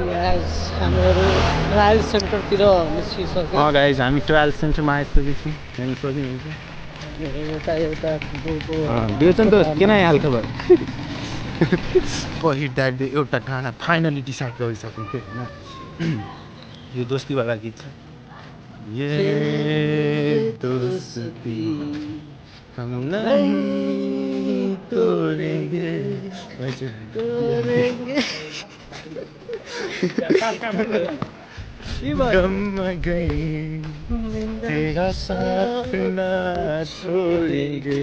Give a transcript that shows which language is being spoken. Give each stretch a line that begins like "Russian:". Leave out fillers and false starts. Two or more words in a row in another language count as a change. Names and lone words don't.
Nepali: गाइज हामी
English: trial centreमा
Nepali: आइसकेको छौँ, हेर्न सक्नुहुन्छ। बेचन त किन आइहाल्छ भयो। पहिर्दा एउटा गाना
English: finally decide
Nepali: गरिसकेको थियो होइन। यो दोस्तीवाला गीत छ।
Hindi: ये दोस्ती हम नहीं तोड़ेंगे गम गए तेरा साथ ना छोड़ेंगे।